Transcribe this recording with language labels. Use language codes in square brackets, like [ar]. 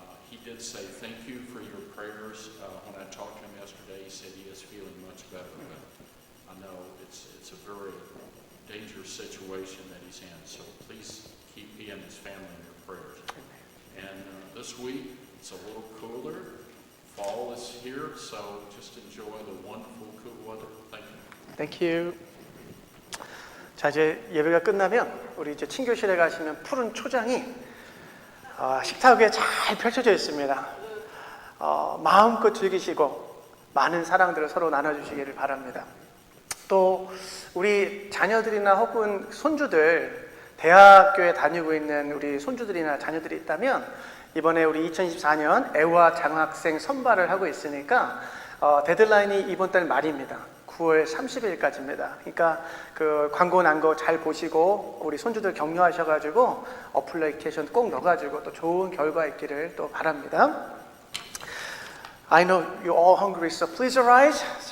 [en] He did say thank you for your prayers. When I talked to him yesterday, he said he is feeling much better, but I know it's a very dangerous situation that he's in, so please keep he and his family in your prayers. And this week, it's a little cooler. Fall is here, so just enjoy the wonderful cool weather. Thank you. Thank you. [ko] 자, 이제 예배가 끝나면 우리 이제 친교실에 가시면 푸른 초장이 식탁 위에 잘 펼쳐져 있습니다. 마음껏 즐기시고 많은 사랑들을 서로 나눠주시기를 바랍니다. 또 우리 자녀들이나 혹은 손주들, 대학교에 다니고 있는 우리 손주들이나 자녀들이 있다면 이번에 우리 2024년 애화 장학생 선발을 하고 있으니까 데드라인이 이번 달 말입니다. 9월 30일까지입니다. 그러니까 그 광고 난 거 잘 보시고 우리 손주들 격려하셔가지고 어플리케이션 꼭 넣어가지고 또 좋은 결과 있기를 또 바랍니다. [en] I know you're all hungry, so please arise.